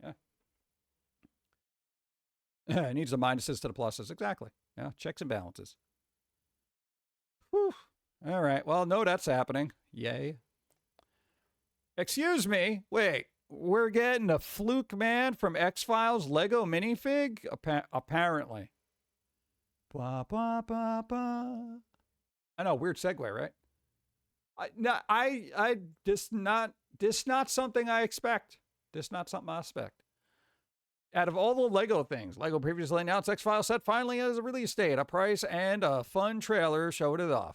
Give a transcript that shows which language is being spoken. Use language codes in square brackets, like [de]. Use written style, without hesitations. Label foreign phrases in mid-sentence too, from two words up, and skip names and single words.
[en] Yeah. It needs the minuses to the pluses. Exactly. Yeah. Checks and balances. Whew. All right. Well, no, that's happening. Yay. Excuse me. Wait, we're getting a Fluke Man from X-Files Lego minifig? Apparently. Ba, ba, ba, ba. I know, weird segue, right? This not something I expect. This not something I expect. Out of all the Lego things, Lego previously announced X-Files set finally has a release date, a price, and a fun trailer showed it off.